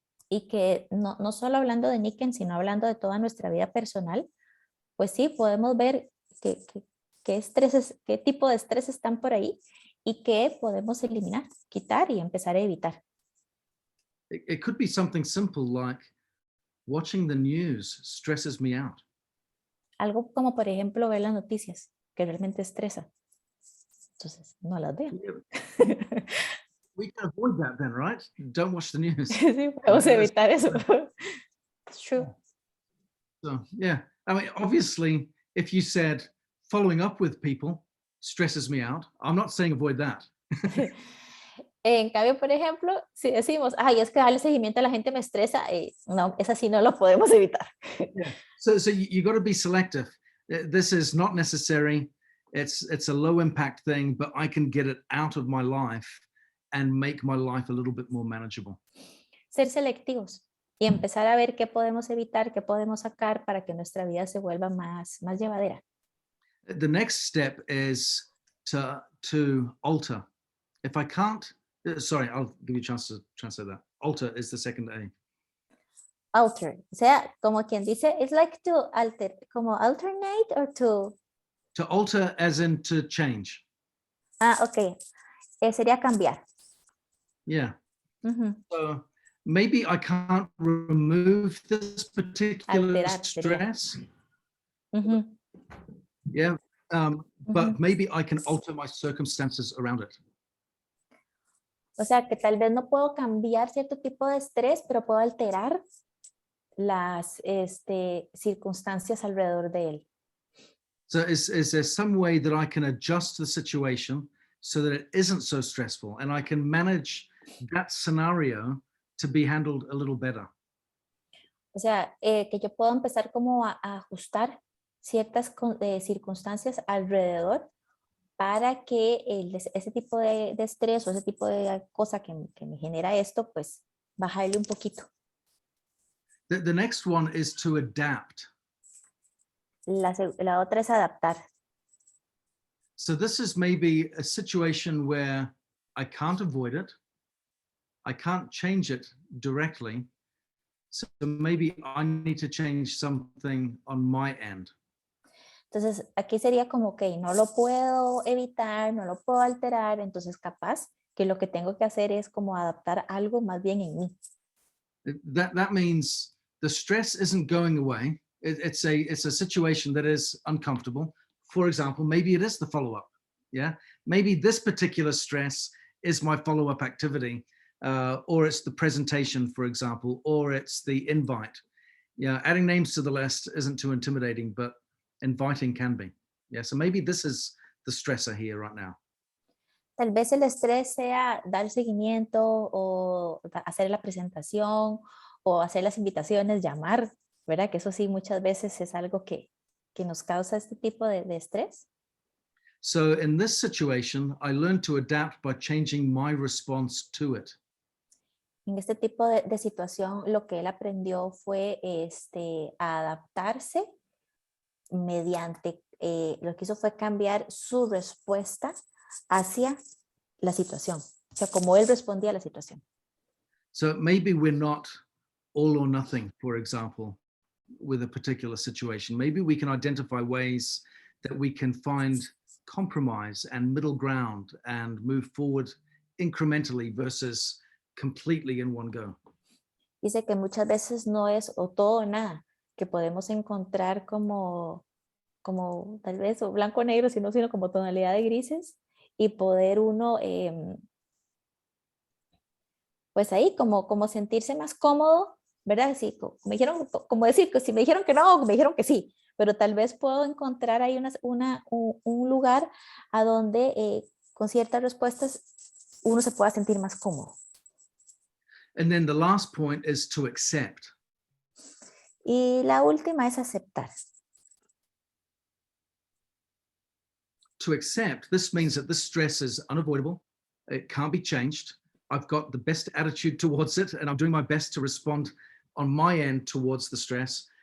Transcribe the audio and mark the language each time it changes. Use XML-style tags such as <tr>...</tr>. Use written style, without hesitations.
<es>Y que no solo hablando de Nikken, sino hablando de toda nuestra vida personal, pues sí, podemos ver qué estreses, qué tipo de estrés están por ahí y que podemos eliminar, quitar y empezar a evitar.</es> <en>It could be something simple like watching the news stresses me out.</en> <es>Algo como, por ejemplo, ver las noticias, que realmente estresa. Entonces, no las veo.</es> <en>We can avoid that then, right? Don't watch the news.</en> <es>Sí, podemos evitar eso.</es> <en>It's true. So, yeah. I mean, obviously, if you said following up with people stresses me out, I'm not saying avoid that.</en> <es>En cambio, por ejemplo, si decimos, ay, es que darle seguimiento a la gente me estresa, no, es así, no lo podemos evitar.</es> <en>Yeah. So you got to be selective. This is not necessary. It's a low impact thing, but I can get it out of my life and make my life a little bit more manageable.</en> <es>Ser selectivos y empezar a ver qué podemos evitar, qué podemos sacar para que nuestra vida se vuelva más llevadera.</es> <en>The next step is to alter. If I can't, sorry, I'll give you a chance to translate that. Alter is the second A. Alter,</en> <es>o sea, como quien dice,</es> <en>it's like to alter, como alternate or to... To alter as in to change.</en> <es>Ah, ok. Sería cambiar.</es> <en>Yeah. Uh-huh. So maybe I can't remove this particular</en> <es>Alterar,</es> <en>stress. Uh-huh. Yeah. But maybe I can alter my circumstances around it.</en> <es>O sea, que tal vez no puedo cambiar cierto tipo de estrés, pero puedo alterar las circunstancias alrededor de él.</es> <en>So is there some way that I can adjust the situation so that it isn't so stressful and I can manage that scenario to be handled a little better?</en> <es>O sea, que yo puedo empezar como a ajustar ciertas circunstancias alrededor para que ese tipo de estrés o ese tipo de cosa que me genera esto, pues bajarle un poquito.</es> <en>The next one is to adapt.</en> <es>La otra es adaptar.</es> <en>So this is maybe a situation where I can't avoid it. I can't change it directly. So maybe I need to change something on my end.</en> <es>Entonces, aquí sería como que no lo puedo evitar, no lo puedo alterar, entonces capaz que lo que tengo que hacer es como adaptar algo más bien en mí.</es> <en>That means the stress isn't going away. It's a situation that is uncomfortable. For example, maybe it is the follow-up. Yeah, maybe this particular stress is my follow-up activity, or it's the presentation, for example, or it's the invite. Yeah, adding names to the list isn't too intimidating, but inviting can be. Yeah, so maybe this is the stressor here right now.</en> <es>Tal vez el estrés sea dar seguimiento o hacer la presentación o hacer las invitaciones, llamar, ¿verdad? Que eso sí muchas veces es algo que nos causa este tipo de estrés.</es> <en>So in this situation, I learned to adapt by changing my response to it.</en> <es>En este tipo de situación, lo que él aprendió fue a adaptarse mediante, lo que hizo fue cambiar su respuesta hacia la situación. O sea, como él respondía a la situación.</es> <en>So maybe we're not all or nothing, for example, with a particular situation. Maybe we can identify ways that we can find compromise and middle ground and move forward incrementally versus completely in one go.</en> <es>Dice que muchas veces no es o todo o nada, que podemos encontrar como tal vez o blanco o negro, sino como tonalidad de grises y poder uno pues ahí como sentirse más cómodo, ¿verdad? Así, me dijeron, como decir, que si me dijeron que no, me dijeron que sí, pero tal vez puedo encontrar ahí un lugar a donde con ciertas respuestas uno se pueda sentir más cómodo.</es> <en>And then the last point is to accept.</en> <es>Y la última es aceptar.</es> <en>To accept, this means that this stress is unavoidable. It can't be changed. I've got the best attitude towards it, and I'm doing my best to respond on my end towards the stress.</en>